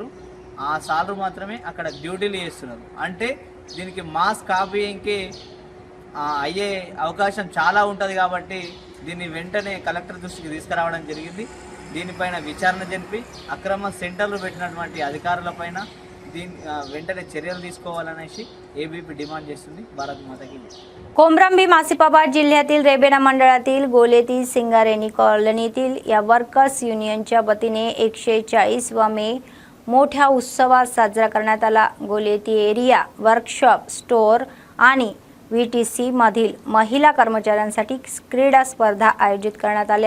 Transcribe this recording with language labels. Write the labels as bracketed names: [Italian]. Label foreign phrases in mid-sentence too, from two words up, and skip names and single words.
[Telugu] ఆ సార్లు మాత్రమే అక్కడ డ్యూటీలు చేస్తున్నారు. అంటే దీనికి మాస్ కాపీయింగ్కి అయ్యే అవకాశం చాలా ఉంటుంది. కాబట్టి దీన్ని వెంటనే కలెక్టర్ దృష్టికి తీసుకురావడం జరిగింది. దీనిపైన విచారణ జరిపి అక్రమ సెంటర్లు పెట్టినటువంటి అధికారులపైన వెంటనే చర్యలు తీసుకోవాలనేసి ఏబీపీ డిమాండ్ చేస్తుంది. భారత్ మాతకి జై. [Marathi] कोमरंबी मासिपाबाद जिल्ह्यातील रेबेना मंडळातील गोलेती सिंगारेनी कॉलनीतील या वर्कर्स युनियनच्या वतीने 140वा मे मोठ्या उत्सवात साजरा करण्यात आला. गोलेती एरिया [English] workshop store [Marathi] आणि VTC मधील महिला कर्मचाऱ्यांसाठी क्रीडा स्पर्धा आयोजित करण्यात आल्या.